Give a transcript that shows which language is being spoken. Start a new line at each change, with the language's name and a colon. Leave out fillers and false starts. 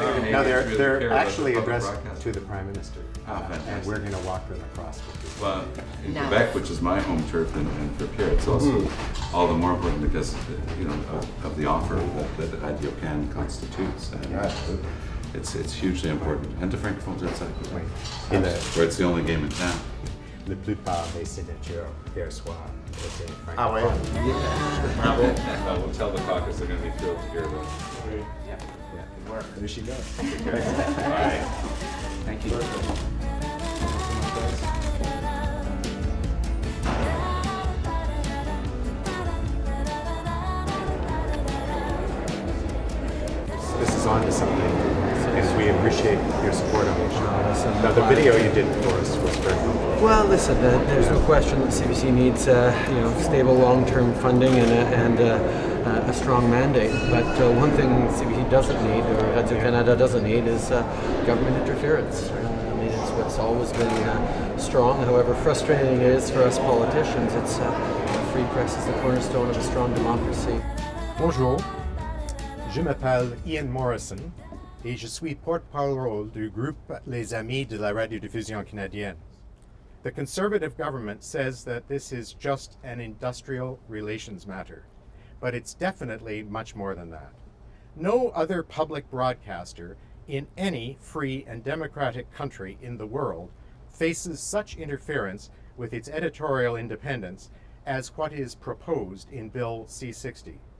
English: No, they're actually addressed to the Prime Minister, and we're going to walk them across. Well, in Quebec, which is my home turf, and for Pierre, it's also all the more important because of the offer that IDOCAN constitutes. And it's hugely important. And the francophones outside Quebec, where it's the only game in town.
French: La plupart des signatures hier soir étaient francophones. Ah ouais? Bravo.
English: We'll tell the caucus they're going to be thrilled to hear about it. Yeah. Good work. There she goes. Bye. Thank you. This is on to something, and we appreciate your support on the show. Now, the video you did for us was very helpful. Well, listen, there's no question that CBC needs stable long-term funding and a strong mandate. But one thing CBC doesn't need, or Radio Canada doesn't need, is government interference. I mean, it's what's always been strong. However frustrating it is for us politicians, it's a free press is the cornerstone of a strong democracy.
French: Bonjour, je m'appelle Ian Morrison et je suis porte-parole du groupe Les Amis de la Radiodiffusion Canadienne.
English: The Conservative government says that this is just an industrial relations matter, but it's definitely much more than that. No other public broadcaster in any free and democratic country in the world faces such interference with its editorial independence as what is proposed in Bill C-60.